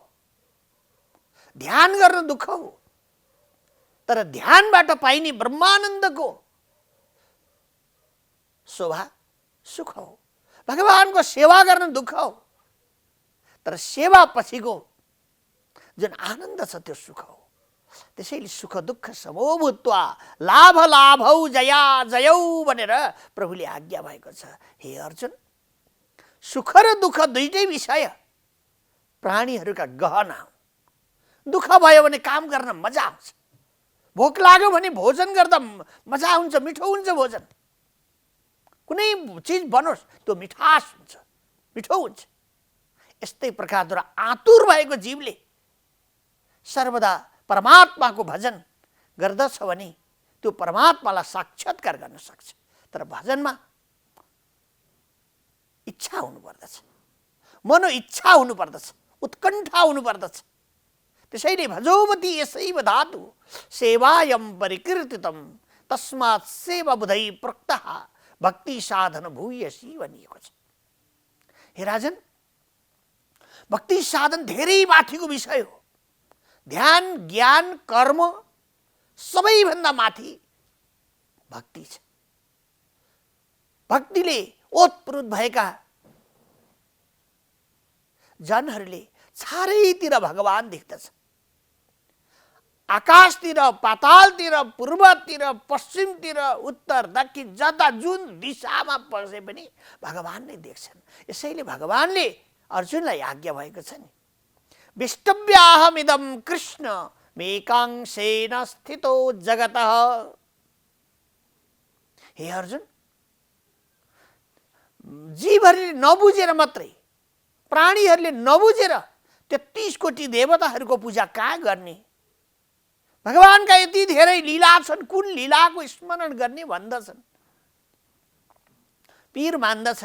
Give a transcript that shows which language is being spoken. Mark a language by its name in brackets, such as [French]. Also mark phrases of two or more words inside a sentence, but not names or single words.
[Nepali] ध्यान गर्न दुःख हो, तर ध्यानबाट पाइने ब्रह्मानन्दको शोभा सुख हो। भगवानको सेवा गर्न दुःख हो, तर सेवा पछिको जुन आनन्द छ त्यो सुख हो। त्यसैले [Sanskrit] सुख दुःख समो भूत्वा लाभ लाभौ जया जयौ [Nepali] भनेर प्रभुले आज्ञा भएको छ। हे अर्जुन, सुख र दुःख दुईटै विषय प्राणीहरूका गहना हुन्। दुःख भयो भने काम गर्न मजा आउँछ, भोक लाग्यो भने भोजन गर्दा मजा हुन्छ, मिठो हुन्छ भोजन। कुनै चिज बनोस् त्यो मिठास हुन्छ, मिठो हुन्छ। यस्तै प्रकारद्वारा आतुर भएको जीवले सर्वदा परमात्माको भजन गर्दछ भने त्यो परमात्मालाई साक्षात्कार गर्न सक्छ। तर भजनमा इच्छा हुनुपर्दछ, मनोइच्छा हुनुपर्दछ, उत्कण्ठा हुनुपर्दछ। [Sanskrit] त्यसैले भजोवती यसैव धातु सेवायम परिकीर्तितम तस्मात् सेवा बुधै प्रोक्तः भक्ति साधन भूयसी [Nepali] भनिएको छ। हे राजन, भक्ति साधन धेरै माथिको विषय हो। ध्यान, ज्ञान, कर्म सबैभन्दा माथि भक्ति छ। भक्तिले ओतप्रोत भएका जनहरूले चारैतिर भगवान देख्दछ। आकाशतिर, पातालतिर, पूर्वतिर, पश्चिमतिर, उत्तर, दक्षिण, जता जुन दिशामा पसे पनि भगवान नै देख्छन्। यसैले भगवानले अर्जुनलाई आज्ञा भएको छ नि, [Sanskrit] विष्टव्याहमिदं कृष्ण मेकांशेन स्थितो जगतः। [Nepali] हे अर्जुन, जीवहरूले नबुझेर मात्रै, प्राणीहरूले नबुझेर 33 कोटी देवताहरूको पूजा कहाँ गर्ने? भगवानका यति धेरै लीला छन्, कुन लीलाको स्मरण गर्ने भन्दछन्, पीर मान्दछन्।